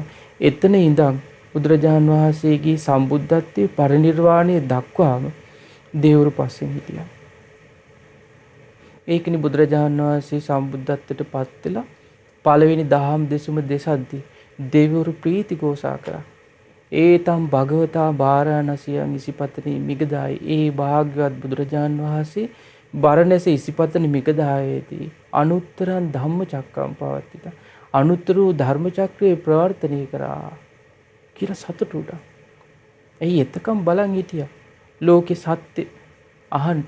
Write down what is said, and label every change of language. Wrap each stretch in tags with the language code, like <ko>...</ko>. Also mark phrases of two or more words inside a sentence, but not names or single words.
<si>එතන ඉඳන් බුදුරජාන් වහන්සේගේ සම්බුද්ධත්වයේ පරිනිර්වාණය දක්වාම දෙවිවරු පස්සෙන් හිටියා. ඒකනේ බුදුරජාණන් වහන්සේ සම්බුද්ධත්වයට පත් වෙලා පළවෙනි දහම් දෙසුම දෙසද්දී දෙවිවරු ප්‍රීති ഘോഷා කරා.</si> <pi>ඒතම් භගවතා බාරාණසියං ඉසිපතනී මිගදායි</pi> <si>ඒ භාග්‍යවත් බුදුරජාණන් වහන්සේ බරණැස ඉසිපතනී මිගදායේදී</si> <pi>අනුත්තරං ධම්මචක්කම් පවත්ිතා</pi> <si>අනුත්තර ධර්ම චක්‍රය ප්‍රවර්තනය කරා කියලා සතුටු වුණා. එයි එතකම් බලන් හිටියා ලෝකේ සත්‍ය අහන්ට.</si>